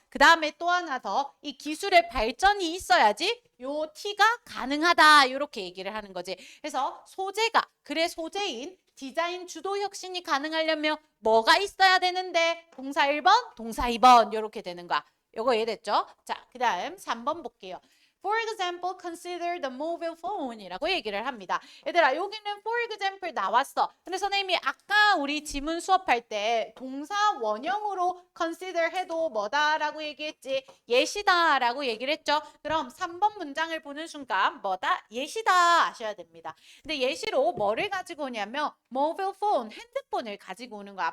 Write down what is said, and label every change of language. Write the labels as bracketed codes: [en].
[ko] 그 다음에 또 하나 더 이 기술의 발전이 있어야지 요 T가 가능하다. 이렇게 얘기를 하는 거지. 그래서 소재가 글의 소재인 디자인 주도 혁신이 가능하려면 뭐가 있어야 되는데 동사 1번, 동사 2번 이렇게 되는 거야. 요거 이해됐죠? 자, 그 다음 3번 볼게요. [en] For example, consider the mobile phone이라고 [ko] 얘기를 합니다. 얘들아, 여기는 for example 나왔어. 근데 선생님이 아까 우리 지문 수업할 때 동사 원형으로 consider 해도 뭐다라고 얘기했지? 예시다라고 얘기를 했죠. 그럼 3번 문장을 보는 순간 뭐다? 예시다 하셔야 됩니다. 근데 예시로 뭐를 가지고 오냐면 mobile phone, 핸드폰을 가지고 오는 거야.